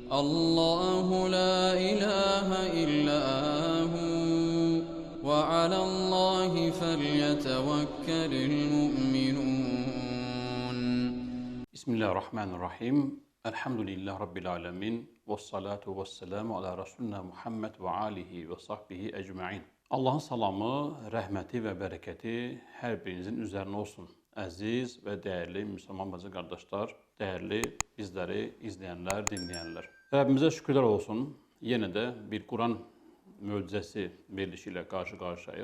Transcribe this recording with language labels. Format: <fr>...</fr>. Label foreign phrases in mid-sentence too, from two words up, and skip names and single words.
<ar>الله لا إله إلا هو وعلى الله فليتوكل المؤمنون. بسم الله الرحمن الرحيم. الحمد لله رب العالمين. والصلاة والسلام على رسولنا محمد وعلى آله وصحبه أجمعين.</ar> <az>Allahın salamı, rəhməti və bərəkəti hər birinizin üzərinə olsun. Əziz və dəyərli Müslüman bacı qardaşlar, dəyərli bizləri izləyənlər, dinləyənlər. Rəbbimizə şükürlər olsun. Yenə də bir Quran möcüzəsi verilişi ilə qarşı-qarşıyayıq.</az>